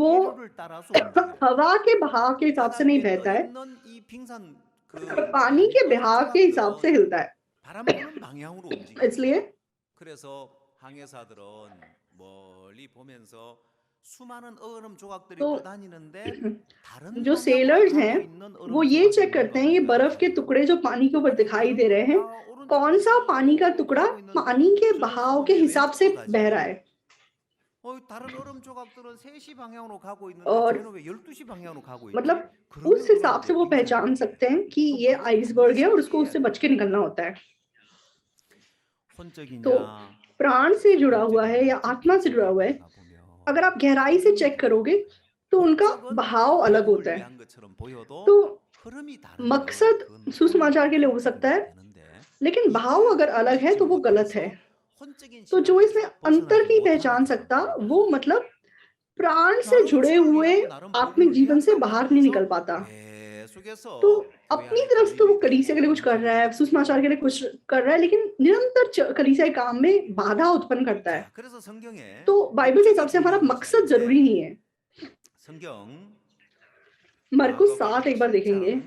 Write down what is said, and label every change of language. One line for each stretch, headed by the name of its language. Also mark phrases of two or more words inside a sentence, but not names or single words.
Hindi: वो
Korean: 해류를 따라서 움직여요.
Hindi: हवा के बहाव के हिसाब से
Korean: 바다
Hindi: नहीं
Korean: 위에
Hindi: बहता
Korean: 떠
Hindi: है,
Korean: 있는 이 빙산
Hindi: पानी
Korean: 아니
Hindi: के
Korean: 얼음
Hindi: बहाव के हिसाब से
Korean: 조각들은
Hindi: हिलता है।
Korean: 바람 부는 방향으로 움직여요.
Hindi: इसलिए
Korean: 그래서 항해사들은 멀리 보면서 수많은 얼음 조각들이
Hindi: तो
Korean: 떠다니는데 다른
Hindi: जो
Korean: 방향으로
Hindi: सेलर्स हैं
Korean: 가고 있는
Hindi: वो
Korean: 얼음
Hindi: ये
Korean: 조각이
Hindi: चेक
Korean: 뭔가
Hindi: करते हैं ये बर्फ के
Korean: 발견하거든요.
Hindi: टुकड़े जो पानी के ऊपर
Korean: 아니
Hindi: दिखाई दे रहे
Korean: 그러면
Hindi: हैं,
Korean: 다
Hindi: कौन
Korean: 오른쪽으로
Hindi: सा पानी का
Korean: 쭉
Hindi: टुकड़ा
Korean: 가고
Hindi: पानी
Korean: 있는데
Hindi: के
Korean: 저
Hindi: बहाव के
Korean: 왜
Hindi: हिसाब से
Korean: 왼쪽으로
Hindi: बह रहा
Korean: 가지?
Hindi: है।
Korean: 다른 얼음 조각들은 3시 방향으로 가고 있는데
Hindi: और
Korean: 쟤는 왜 12시 방향으로 가고 있지?
Hindi: मतलब
Korean: 그러면
Hindi: उस
Korean: 그건
Hindi: हिसाब
Korean: 이제
Hindi: से वो पहचान
Korean: 빙산이에요.
Hindi: सकते हैं कि
Korean: 그
Hindi: ये
Korean: 바로
Hindi: आइसबर्ग है और उसको
Korean: 천지의
Hindi: उससे बच के निकलना होता है। तो
Korean: 혼적이냐
Hindi: प्राण से जुड़ा हुआ है या
Korean: 영적이냐
Hindi: आत्मा से
Korean: 깊이
Hindi: जुड़ा हुआ है,
Korean: 들어가
Hindi: अगर
Korean: 보면
Hindi: आप गहराई से चेक करोगे तो उनका
Korean: 목적은
Hindi: बहाव अलग
Korean: 복음을
Hindi: होता है।
Korean: 위한 것처럼 보여도
Hindi: तो
Korean: 흐름이 다르면
Hindi: मकसद
Korean: 그건
Hindi: सुसमाचार के लिए हो
Korean: 잘못된
Hindi: सकता है,
Korean: 흐름이 되는데
Hindi: लेकिन भाव
Korean: 이걸
Hindi: अगर अलग है
Korean: 읽지
Hindi: तो वो गलत है।
Korean: 못해서 혼적인
Hindi: तो जो इसमें
Korean: 신앙에서
Hindi: अंतर
Korean: 벗어나지
Hindi: नहीं
Korean: 못하는
Hindi: पहचान सकता,
Korean: 사람들이
Hindi: वो
Korean: 많아요.
Hindi: मतलब प्राण से
Korean: 나름
Hindi: जुड़े
Korean: 주를
Hindi: हुए
Korean: 위하고 나름
Hindi: आत्मिक
Korean: 복음을
Hindi: जीवन से
Korean: 위한다고
Hindi: बाहर नहीं निकल
Korean: 하면서
Hindi: पाता। तो
Korean: 계속해서 교회
Hindi: अपनी
Korean: 안에
Hindi: तरफ से तो वो
Korean: 걸림이
Hindi: कलीसिया के लिए
Korean: 되고
Hindi: कुछ कर रहा है,
Korean: 움직임이
Hindi: सुसमाचार के लिए
Korean: 되고
Hindi: कुछ कर रहा है, लेकिन निरंतर कलीसिया काम में बाधा उत्पन्न करता है।
Korean: 자, 그래서 성경에
Hindi: तो बाइबल के
Korean: 목적이
Hindi: हिसाब से हमारा
Korean: 중요한 것이
Hindi: मकसद जरूरी
Korean: 아닌데
Hindi: नहीं है।
Korean: 성경
Hindi: मरकुस 7
Korean: 마가복음
Hindi: एक बार देखेंगे,
Korean: 7장